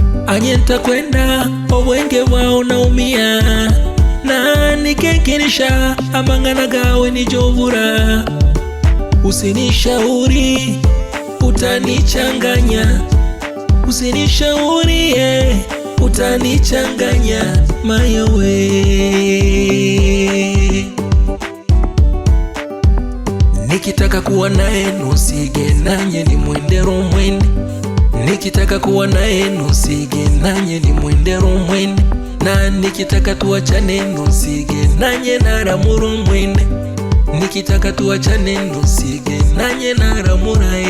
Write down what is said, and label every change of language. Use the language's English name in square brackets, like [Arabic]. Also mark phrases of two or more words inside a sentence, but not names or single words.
[Gusii] anye ntakwenda obwenge bwao naumia na nikekinisha amangana gawe nijovura. [Swahili] Usinishauri utanichanganya, usinishauri utanichanganya mayowe. Nikitaka kuwa naye [Gusii] nusige nanye ni mwendero mwende, [Swahili] nikitaka kuwa naye [Gusii] nusige nanye ni mwendero mwende, [Swahili] na nikitaka tuachane [Gusii] nusige nanye naramuro mwende, [Swahili] nikitaka tuachane [Gusii] nusige nanye naramura.